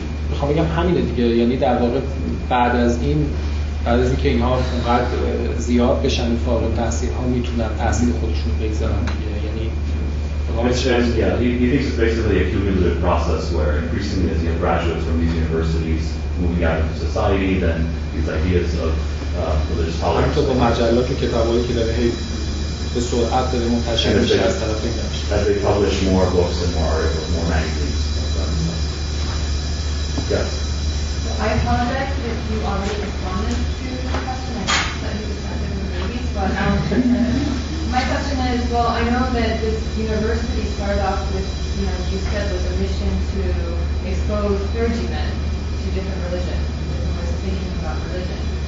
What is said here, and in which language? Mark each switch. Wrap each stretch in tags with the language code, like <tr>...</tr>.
<fa>میخوام بگم همینه دیگه، یعنی در واقع بعد از اینکه اینها اونقدر زیاد بشن فارغ التحصیل ها میتونن تحصیل خودشون بگذارن دیگه. یعنی</fa> <en>yeah, he thinks it's basically a cumulative process where increasingly as you have graduates from these universities moving out into society, then these ideas of religious tolerance.</en> <fa>همینطور با مجلات و کتابایی که داره به سرعت داره منتشر میشه از طرف این</fa> <en>as they publish more books and more articles, more magazines. Yes. So I apologize if you already responded to the question. I thought you just had different babies, but my question is, well, I know that this university started off with, you said with a mission to expose clergymen to different religions, different ways of thinking about religion.</en>